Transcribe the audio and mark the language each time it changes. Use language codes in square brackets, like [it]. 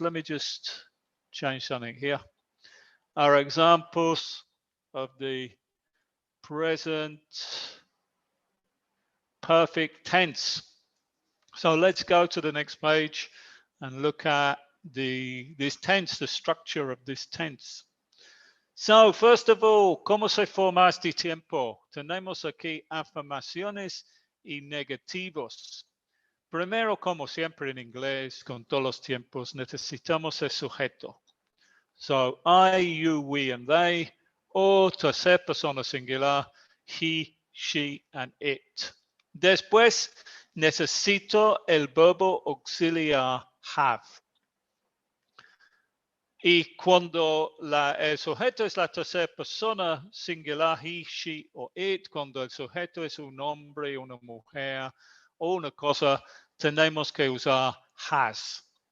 [en] Let me just change something here. Are examples of the present perfect tense. So let's go to the next page and look at this tense, the structure of this tense. So first of all, [es] ¿cómo se forma este tiempo? Tenemos aquí afirmaciones y negativos. Primero, como siempre en inglés, con todos los tiempos, necesitamos el sujeto. [en] So I, you, we, and they, [es] o tercera persona singular, [en] he, she, and it. [es] Después necesito el verbo auxiliar have. Y cuando el sujeto es la tercera persona singular, he, she o it, cuando el sujeto es un hombre, una mujer o una cosa, tenemos que usar has.